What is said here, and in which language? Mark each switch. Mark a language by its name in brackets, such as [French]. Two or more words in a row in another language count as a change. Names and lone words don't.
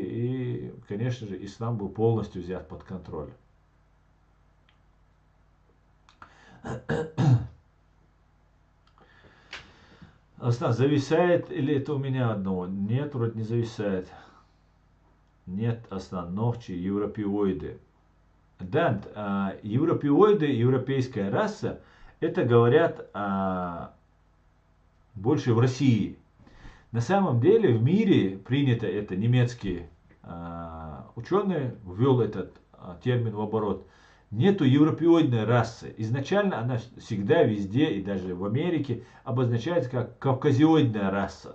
[Russian] И, конечно же, ислам был полностью взят под контроль. Остан, зависает или это у меня одного? Нет, вроде не зависает. Нет, Остан, новчи, европеоиды. Да, европеоиды, европейская раса, это говорят больше в России. На самом деле в мире принято это, немецкие ученые ввел этот термин в оборот. Нету европеоидной расы. Изначально она всегда везде, и даже в Америке, обозначается как кавказиоидная раса.